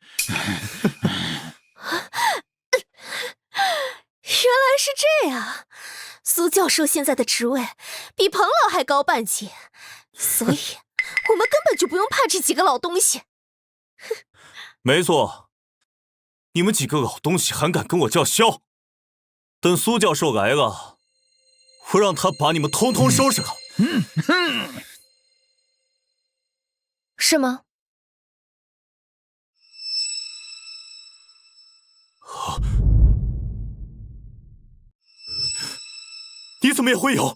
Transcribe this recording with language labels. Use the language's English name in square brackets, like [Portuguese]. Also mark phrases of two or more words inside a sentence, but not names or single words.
[Chinese] 原來是這樣，蘇教授現在的職位比彭老還高半級，所以我們根本就不用怕這幾個老東西。沒錯，你們幾個老東西還敢跟我叫囂？等蘇教授來了，我讓他把你們通通收拾了。是嗎？你怎麼也會有？